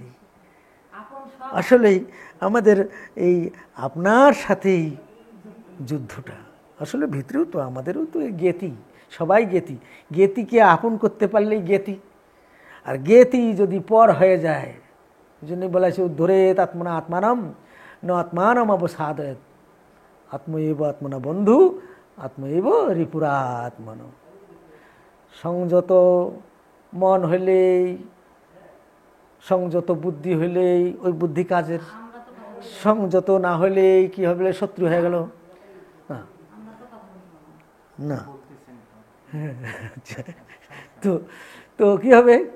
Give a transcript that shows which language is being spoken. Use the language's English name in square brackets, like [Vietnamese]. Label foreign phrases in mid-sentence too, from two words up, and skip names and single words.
[Bangla] আসলেই আমাদের এই আপনার সাথেই যুদ্ধটা, আসলে ভিতরেও তো আমাদেরও তো জ্ঞাতি, সবাই জ্ঞাতি। জ্ঞাতিকে আপন করতে পারলেই জ্ঞাতি, আর জ্ঞাতি যদি পর হয়ে যায়, এই জন্য বলা আছে [Sanskrit] উদ্ধরেত আত্মনা আত্মানম ন আত্মানম অবসাদয়ত, আত্মৈব আত্মনা বন্ধু আত্মৈব রিপুরাত্মন। [Bangla] সংযত মন হইলেই, সংযত বুদ্ধি হইলেই ওই বুদ্ধি কাজের, সংযত না হইলেই কি হবে? শত্রু হয়ে গেল না। তো তো কি হবে?